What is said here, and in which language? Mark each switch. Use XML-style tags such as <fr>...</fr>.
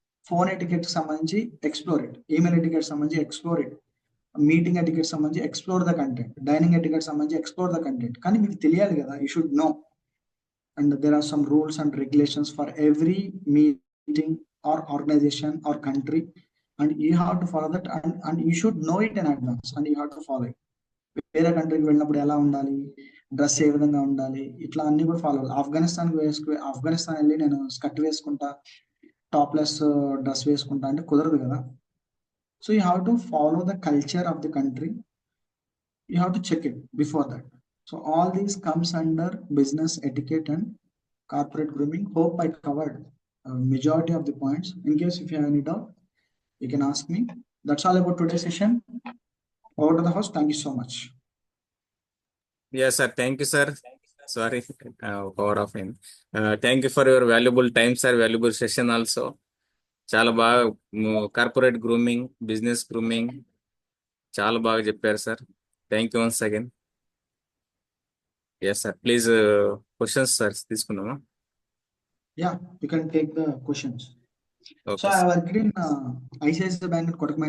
<en>Phone etiquette సంబంధించి explore it, email etiquette సంబంధించి explore it, meeting etiquette సంబంధించి explore the content, dining etiquette సంబంధించి explore the content.</en> <te>కానీ మీకు తెలియాలి కదా,</te> <en>You should know. And there are some rules and regulations for every meeting or organisation or country and you have to follow that, and you should know it in advance, and you have to follow it.</en> <te>వేరే కంట్రీకి వెళ్ళినప్పుడు ఎలా ఉండాలి, dress ఏ విధంగా ఉండాలి, ఇట్లా అన్ని కూడా ఫాలో అవ్వాలి. ఆఫ్ఘనిస్తాన్ వెళ్ళి నేను స్కర్ట్ వేసుకుంటా, టాప్లెస్ డ్రెస్ వేసుకుంటా అంటే కుదరదు కదా.</te> <en>So you have to follow the culture of the country. You have to check it before that. So all these comes under business etiquette and corporate grooming. Hope I covered majority of the points. In case if you have any doubt, you can ask me. That's all about today's session. Over to the host. Thank you so much. Yes, sir. Thank you, sir. Sorry, power off in. Thank you for your valuable time, sir. Valuable session also.</en> <te>చాలా బాగా corporate grooming, business grooming చాలా బాగా చెప్పారు sir.</te> <en>Thank you once again. Yes sir, please questions sir తీసుకున్నామా? Yeah, you can take the questions. Okay So I sir. worked in ICICI Bank in Kotak Mahindra.</en>